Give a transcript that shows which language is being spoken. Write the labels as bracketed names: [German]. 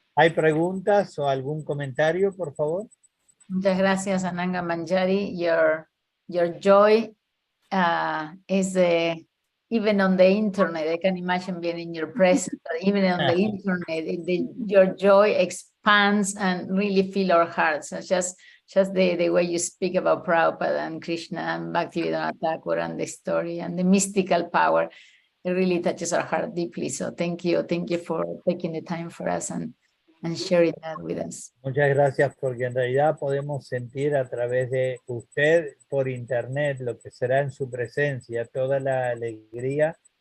[Spanish] ¿Hay preguntas o algún comentario, por favor? Muchas gracias, Ananga Manjari. [English] Your joy is even on the internet. I can imagine being in your presence, but even on the internet, your joy expands and really fill our hearts. So just the way you speak about Prabhupada and Krishna and Bhaktivedanta Thakur and the story and the mystical power, it really touches our heart deeply. So thank you for taking the time for us and sharing that with us. [Spanish] Muchas gracias, porque en realidad podemos sentir a través de usted por internet lo que será en su presencia, toda la alegría.